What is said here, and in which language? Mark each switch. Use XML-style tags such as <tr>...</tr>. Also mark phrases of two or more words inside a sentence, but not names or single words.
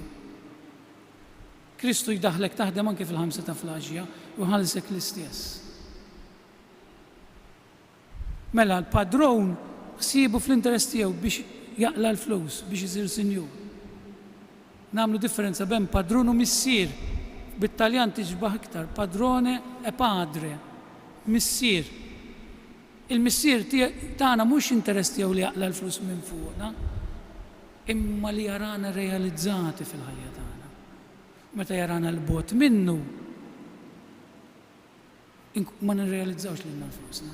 <mt>Kristu jdaħlek taħdem anke fil-5 ta' flaġja u jħallsek l-istess. Mela l-padron ħsiebu fl-interess tiegħu biex jaqla l-flus, biex isir sinjur. Nagħmlu differenza bejn padron u missier. Bit-Taljan tiġbaħ iktar,</mt> <it>padrone e padre,</it> <mt>missier. Il-missier tagħna mhux interess tiegħu li jaqla l-flus minn fuqna, imma li jarana realizzati fil-ħajja tagħna. Meta jarana l-bot minnu, ma nirrealizzawx lilna l-flusna.</mt>